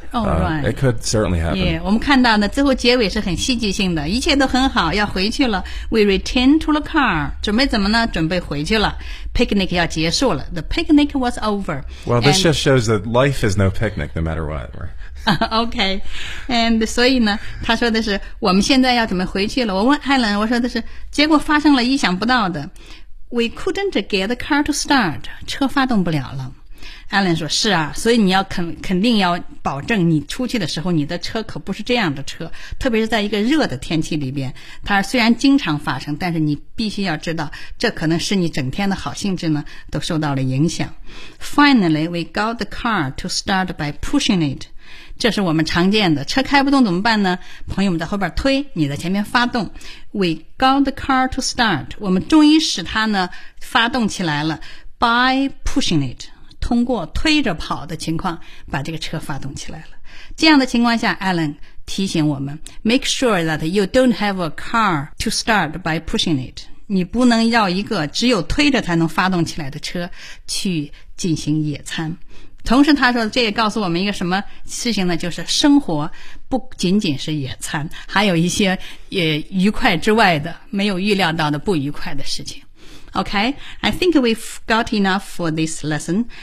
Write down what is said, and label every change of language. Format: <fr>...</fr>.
<en>Oh, right. It could certainly happen.</en> <zh>Yeah, 我们看到呢，最后结尾是很戏剧性的，一切都很好，要回去了。</zh> <en>We return to the car.</en> <zh>准备怎么呢？准备回去了。 Picnic 要结束了。</zh> <en>The picnic was over. Well, this just shows that life is no picnic, no matter what. Okay.</en> <zh>And 所以呢，他说的是，我们现在要准备回去了。我问 Helen, 我说的是，结果发生了意想不到的。</zh> <en>We couldn't get the car to start.</en> <zh>车发动不了了。 Alan 说是啊所以你要 肯定要保证你出去的时候你的车可不是这样的车特别是在一个热的天气里边它虽然经常发生但是你必须要知道这可能是你整天的好兴致呢都受到了影响</zh> <en>Finally we got the car to start by pushing it</en> <zh>这是我们常见的车开不动怎么办呢朋友们在后边推你在前面发动</zh> <en>We got the car to start</en> <zh>我们终于使它呢发动起来了</zh> <en>by pushing it</en> <zh>通过推着跑的情况把这个车发动起来了。这样的情况下 Alan 提醒我们</zh> <en>Make sure that you don't have a car to start by pushing it.</en> <zh>你不能要一个只有推着才能发动起来的车去进行野餐。同时他说这也告诉我们一个什么事情呢就是生活不仅仅是野餐还有一些也愉快之外的没有预料到的不愉快的事情。</zh> <en>Okay, I think we've got enough for this lesson.</en>